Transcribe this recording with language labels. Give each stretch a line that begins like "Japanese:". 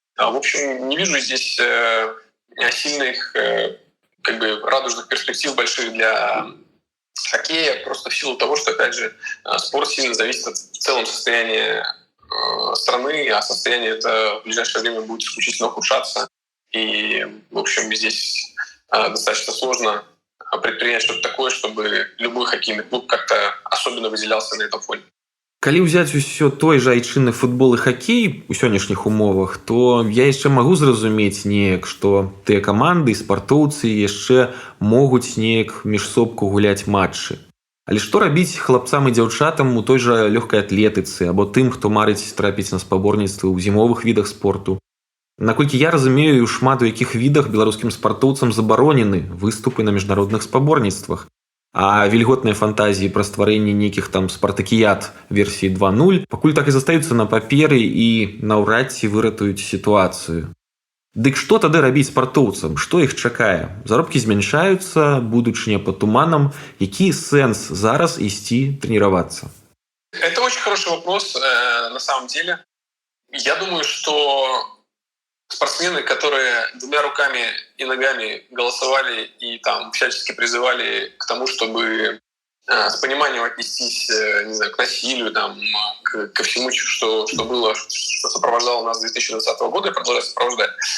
Russian: В общем, не вижу здесь сильных как бы радужных перспектив больших для хоккея, просто в силу того, что, опять же, спорт сильно зависит от в целом состояния страны, а состояние это в ближайшее время будет исключительно ухудшаться. И, в общем, здесь достаточно сложно предпринять что-то такое, чтобы любой хоккейный клуб как-то особенно выделялся на этом фоне.
Belarusian: Калі ўзяць усё той жа айчынны футбол і хакей у сённяшніх умовах, то я яшчэ магу зразумець неяк, што тыя каманды і спартоўцы яшчэ могуць неяк міжсобку гуляць матчы. Але што рабіць хлапцам і дзяўчатам у той жа лёгкай атлетыцы або тым, хто марыць трапіць на спаборніцтвы ў зімовых відах спорту? Наколькі я разумею, шмат у якіх відах беларускім спартоўцам забаронены выступы на міжнародных спаборніцтвах. А вільготныя фантазіі пра стварэнне нейкіх там спартакіяд версіі 2.0 пакуль так і застаюцца на паперы і наўрад ці выратуюць сітуацыю. Дык што тады рабіць спартоўцам? Што іх чакае? Заробкі змяншаюцца, будучыня пад туманам. Які сэнс зараз ісці трэніравацца?
Russian: Это очень хороший вопрос, на самом деле. Я думаю, что спортсмены, которые двумя руками и ногами голосовали и там всячески призывали к тому, чтобы с пониманием отнестись, не знаю, к насилию, там, ко всему, что было, что сопровождало нас с 2020 года и продолжает сопровождать.